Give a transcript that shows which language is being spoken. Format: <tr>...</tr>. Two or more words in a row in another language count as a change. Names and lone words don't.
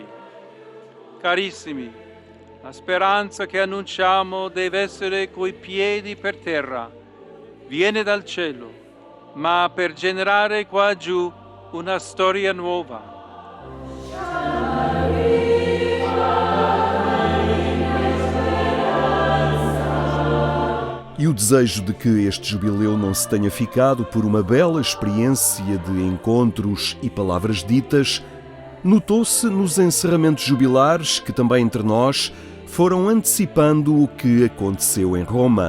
<it>Carissimi, la speranza che annunciamo deve essere coi piedi per terra, viene dal cielo, ma per generare qua giù una storia nuova.</it> <pt>E o desejo de que este jubileu não se tenha ficado por uma bela experiência de encontros e palavras ditas notou-se nos encerramentos jubilares que também entre nós foram antecipando o que aconteceu em Roma.</pt>